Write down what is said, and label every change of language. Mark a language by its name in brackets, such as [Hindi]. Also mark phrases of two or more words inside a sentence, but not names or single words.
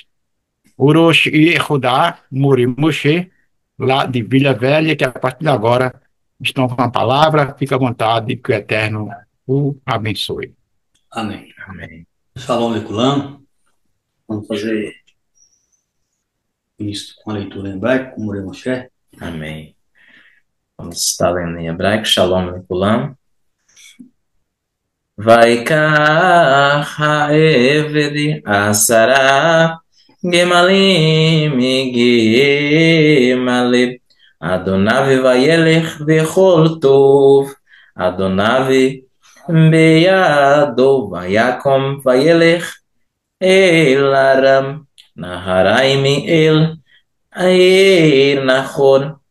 [Portuguese] Urosh e Erudá Muri Moshe, lá de Vila Velha, que a partir de agora estão com a palavra. Fica à vontade, que o Eterno o abençoe. Amém. Amém. [Hebrew] שלום לכולם. [Portuguese] Vamos fazer isto com a leitura em hebraico, com Moré Moshe. Amém. Vamos estar lendo em hebraico. [Hebrew] שלום לכולם. ויקח העבד 10 גמלים מגמלי אדוניו וילך בכל טוב אדוניו בידו ויקום וילך אל ארם נהריים אל העיר נכון